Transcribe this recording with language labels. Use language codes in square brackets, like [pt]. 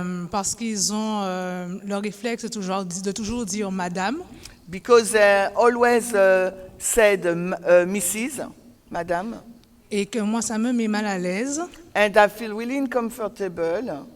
[fr] parce qu'ils ont le réflexe de toujours dire madame. [en] because they always said Mrs., Madame, [fr] Et que moi, ça me met mal à l'aise, [en] and I feel really uncomfortable